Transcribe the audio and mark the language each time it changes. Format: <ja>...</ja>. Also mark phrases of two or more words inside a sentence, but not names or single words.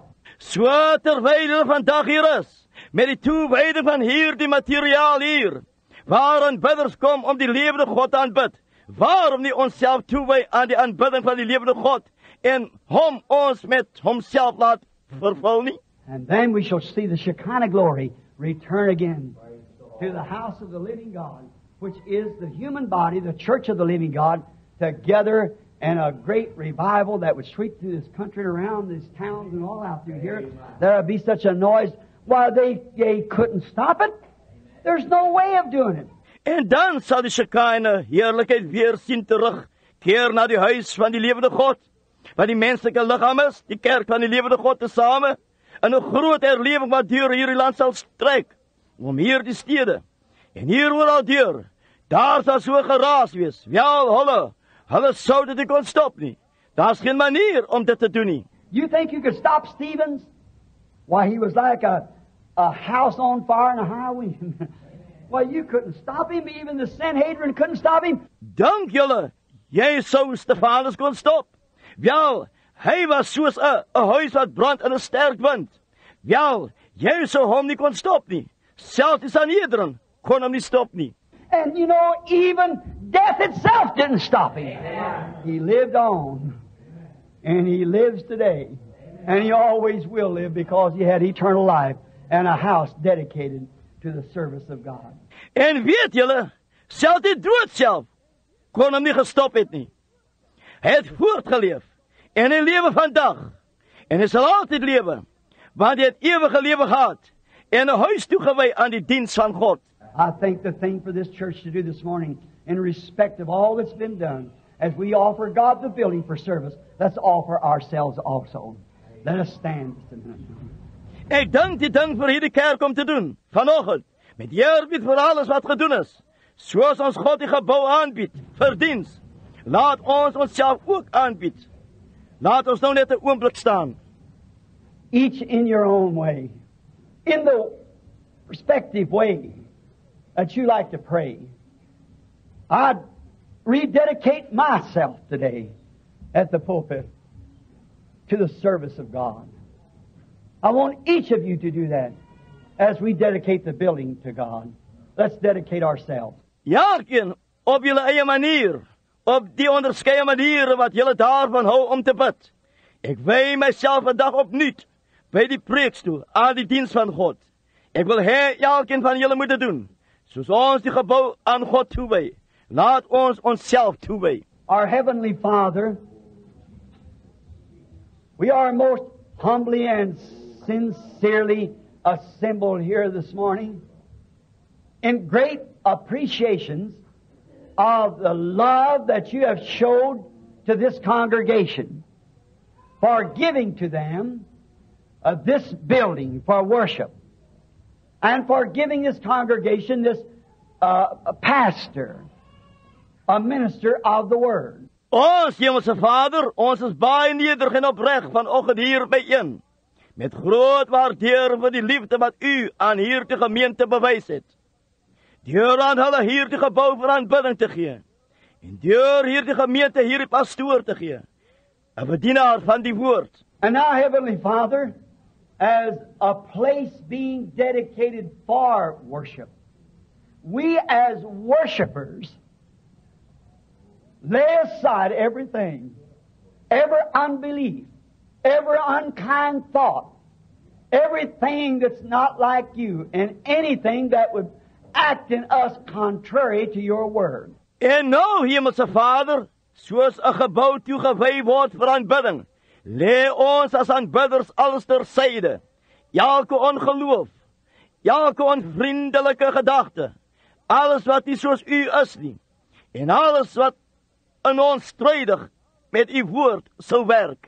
<af>So terwyl hulle vandag hier is, met die toewyding van hier die materiaal hier, waar aanbidders kom om die lewende God te aanbid, waarom nie onsself toewy aan die aanbidding van die lewende God en hom ons met homself laat vervul nie?</af> <en>And then we shall see the Shekinah glory return again to the house of the living God, which is the human body, the church of the living God, together in a great revival that would sweep through this country and around these towns and all out through here. There would be such a noise. Why, they couldn't stop it. There's no way of doing it.</en> <af>En dan sal die Shekinah heerlikheid weer sien terug, keer na die huis van die lewende God, wat die menslike liggaam is, die kerk van die lewende God tesame, in 'n groot herlewing wat deur hierdie land sal strek, om hier die stede, en hier oral deur, daar sal so geraas wees, wel hulle sou dit nie kon stop nie. Daar's geen manier om dit te doen nie.</af> <en>You think you could stop Stevens? Why, he was like a house on fire in a high wind. Well, you couldn't stop him. Even the Sanhedrin couldn't stop him.</en> <af>Dink julle, jy sou Stefanus kon stop? Wel, hy was soos 'n huis wat brand in 'n sterk wind. Wel, jy sou hom nie kon stop nie. Selfs die Sanhedrin kon hom nie stop nie.</af> <en>And you know, even death itself didn't stop him. He lived on. And he lives today. And he always will live because he had eternal life and a house dedicated to the service of God.</en> <af>En weet julle, selfs die dood self kon hom nie gestop het nie. Hy het voortgeleef en hy lewe vandag. En hy sal altyd lewe, want hy het ewige lewe gehad en 'n huis toegewy aan die diens van God.</af> <en>I think the thing for this church to do this morning, in respect of all that's been done, as we offer God the building for service, let's offer ourselves also. Let us stand just a minute.</en> <af>Ek dink die ding vir hierdie kerk om te doen, vanoggend, met eerbied vir alles wat gedoen is, soos ons God die gebou aanbied, vir diens, Laat ons onsself ook aanbied. Laat ons nou net 'n oomblik staan.</af> <en>Each in your own way, in the respective way that you like to pray. I'd rededicate myself today at the pulpit to the service of God. I want each of you to do that as we dedicate the building to God. Let's dedicate ourselves.</en> <af>Elkeen op julle eie manier, op die onderskeie maniere wat julle daarvan hou om te bid. Ek wy myself vandag opnuut by die preekstoel aan die diens van God. Ek wil hê elkeen van julle moet dit doen, soos ons die gebou aan God toewy. Laat ons onsself toewy.</af> <en>Our Heavenly Father, we are most humbly and sincerely assembled here this morning in great appreciations of the love that you have showed to this congregation for giving to them this building for worship and for giving this congregation this pastor, a minister of the Word.</en> <af>Ons Hemelse Vader, ons is baie nederig en opreg vanoggend hier byeen, met groot waardering vir die liefde wat u aan hierdie gemeente bewys het. Deur aan hulle hierdie gebou vir aanbidding te gee, en deur hierdie gemeente hierdie pastoor te gee, 'n bedienaar van die woord.</af> <en>And now, Heavenly Father, as a place being dedicated for worship, we as worshipers lay aside everything, every unbelief, every unkind thought, everything that's not like you, and anything that would act in us contrary to your word.</en> <af>En nou, Hemelse Vader, soos 'n gebou toegewy word vir aanbidding, lê ons as aanbidders alles ter syde. Elke ongeloof, elke onvriendelike gedagte, alles wat nie soos u is nie, en alles wat in ons strydig met u woord sou werk.</af>